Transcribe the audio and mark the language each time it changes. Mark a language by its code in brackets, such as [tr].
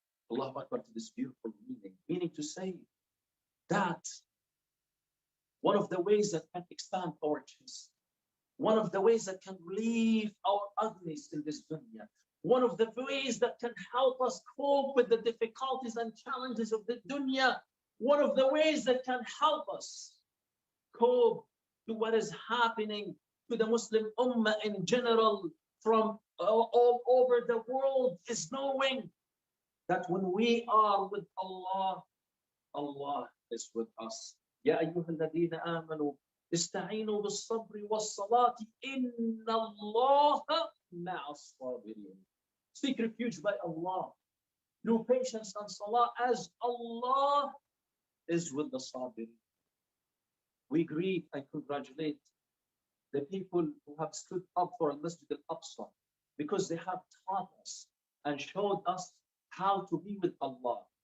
[en] Allahu Akbar, to this beautiful meaning to say that one of the ways that can expand our chest, one of the ways that can relieve our ugliness in this dunya, one of the ways that can help us cope with the difficulties and challenges of the dunya, one of the ways that can help us cope to what is happening to the Muslim Ummah in general from all over the world is knowing that when we are with Allah, Allah is with us. [ar] يا أيها الذين آمنوا استعينوا بالصبر والصلاة إن الله مع الصابرين. [en] Seek refuge by Allah. Do patience and salah as Allah is with the sabirin. We greet and congratulate the people who have stood up for Masjid al-Aqsa because they have taught us and showed us how to be with Allah.